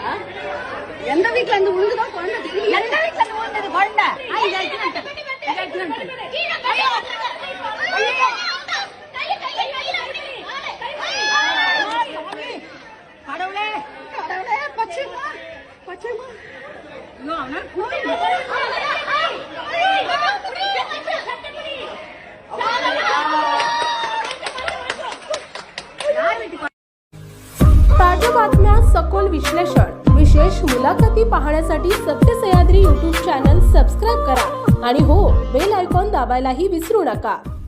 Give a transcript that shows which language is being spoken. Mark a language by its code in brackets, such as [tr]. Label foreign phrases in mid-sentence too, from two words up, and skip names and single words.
[ta] எந்த வீட்டுல இருந்து உழுதுதான் குழந்தை எந்த வீட்டுல இருந்து உழுந்தது குழந்தை கடவுளே கடவுளே பச்சைமா பச்சைமா [mr] ताज्या बातम्या, सखोल विश्लेषण, विशेष मुलाखती पाहण्यासाठी सत्य सह्याद्री YouTube चॅनल सबस्क्राइब करा आणि हो [en] bell icon [mr] दाबायलाही विसरू नका।